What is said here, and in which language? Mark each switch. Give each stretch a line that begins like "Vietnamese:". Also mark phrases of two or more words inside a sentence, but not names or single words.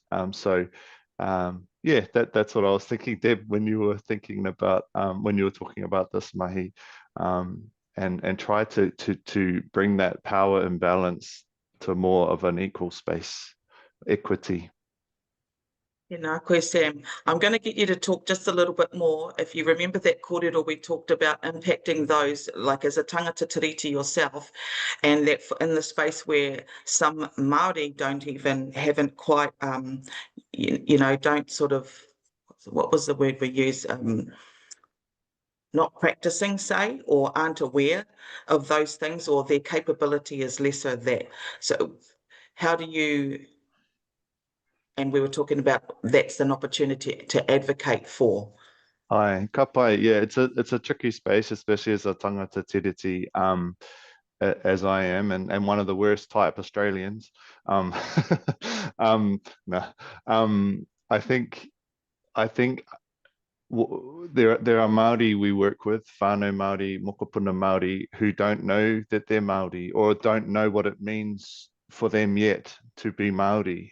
English: Yeah, that's what I was thinking, Deb, when you were thinking about when you were talking about this, Mahi, and try to bring that power imbalance to more of an equal space, equity. Koe Sam, I'm going to get you to talk just a little bit more. If you remember that kōrero we talked about impacting those, like as a
Māori: tangata tiriti
English: yourself, and that in the space where some Māori haven't quite, don't sort of, what was the word we used? Not practicing, say, or aren't aware of those things, or their capability is lesser that. So how do you... And we were talking about that's an opportunity to advocate for.
Māori: Ai, ka pai,
English: yeah, it's a tricky space, especially as a
Māori: tangata tiriti,
English: as I am, and one of the worst type Australians. No, I think there are Māori we work with,
Māori: whānau Māori, mokopuna Māori,
English: who don't know that they're Māori, or don't know what it means for them yet to be Māori.